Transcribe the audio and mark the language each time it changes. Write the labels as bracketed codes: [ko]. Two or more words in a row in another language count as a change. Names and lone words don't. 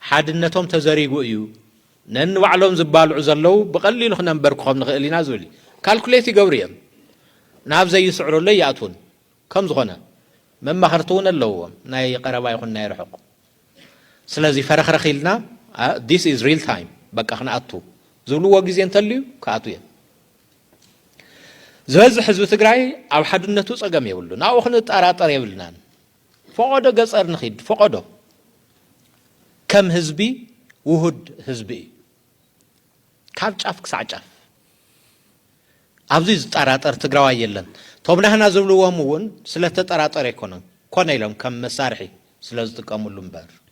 [ti] ሓድነቶም ተዘሪጉ እዩ ነንባዕሎም ዝባልዑ ዘለው ብቐሊሉ ክነንበርክኾም ንኽእል ኢና ዝብል ካልኩሌት ይገብሩ እዮም ናብ ዘይስዕሩሎ ይኣትውን ከም ዝኾነ መማኽርቲ እውን ኣለዎም ናይ ቀረባ ይኹን ናይ ርሑቕ ስለዚ ፈረኽረኽ ኢልና [en] this is real time [ti] በቃ ክነኣቱ ዝብልዎ ግዜ እንተልዩ ከኣቱ እዮም ዝበዝሕ ህዝቢ ትግራይ ኣብ ሓድነቱ ፀገም የብሉ ናብኡ ክንጠራጠር የብልናን ፈቆዶ ገጸር ንኺድ ፈቆዶ ከም ህዝቢ ውሁድ ህዝቢ እዩ ካብ ጫፍ ክሳዕ ጫፍ ኣብዚ ዝጠራጠር ትግራዋይ የለን ቶም ናህና ዝብልዎም እውን ስለተጠራጠረ ኣይኮነን ኮነ ኢሎም ከም መሳርሒ ስለ ዝጥቀሙሉ እምበር